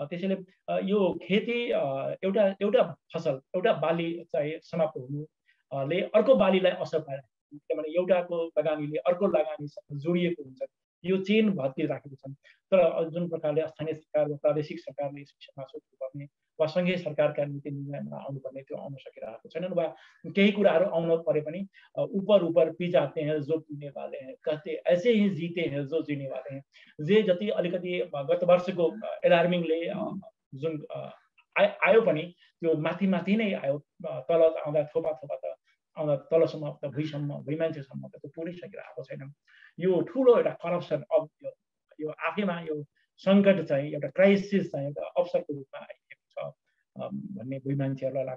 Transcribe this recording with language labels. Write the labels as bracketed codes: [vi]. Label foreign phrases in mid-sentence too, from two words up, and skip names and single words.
[ne] त्यसैले यो खेती एउटा एउटा फसल एउटा बाली चाहिँ समाप्त हुनुले अर्को बालीलाई असर पाइरहेको, किनभने एउटाको लगानीले अर्को लगानीसँग जोडिएको हुन्छ। यो चेन भत्किराखेको छन्। तर जुन प्रकारले स्थानीय सरकार वा प्रादेशिक सरकारले यस विषयमा सोच्नुपर्ने वा सङ्घीय सरकारका नीति निर्णयमा आउनुपर्ने त्यो आउन सकिरहेको छैनन्। [hi] वा केही कुराहरू आउन परे पनि ऊपर ऊपर पी जाते हैं जो पीने वाले हैं, कहते ऐसे ही जीते हैं जो जीने वाले हैं। [ne] जे जति अलिकति गत वर्षको एलार्मिङले जुन आयो पनि त्यो माथि माथि नै आयो, तल आउँदा थोपा थोपा त आउँदा तलसम्म त भुइँ मान्छेसम्म त त्यो पुगिसकिरहेको छैन। यो ठुलो एउटा करप्सन अब यो आफैमा यो सङ्कट चाहिँ एउटा क्राइसिस चाहिँ एउटा अवसरको रूपमा आइएको छ भन्ने भुइँ मान्छेहरूलाई लाग्छ।